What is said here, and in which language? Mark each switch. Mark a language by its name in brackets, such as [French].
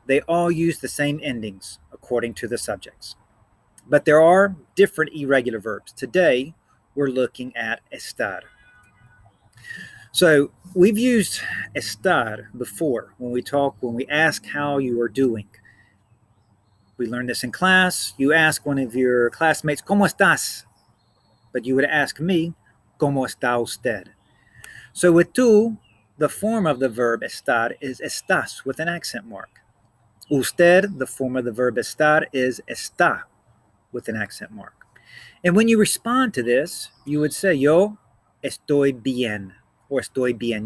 [English] They all use the same endings according to the subjects. But there are different irregular verbs. Today, we're looking at estar. So we've used estar before when we ask how you are doing. We learned this in class. You ask one of your classmates, [Spanish] ¿Cómo estás? [English] But you would ask me, [Spanish] ¿Cómo está usted? [English] So with tú, the form of the verb estar is estás with an accent mark. Usted, the form of the verb estar, is está with an accent mark. And when you respond to this, you would say, [Spanish] yo estoy bien, [English] or [Spanish] estoy bien.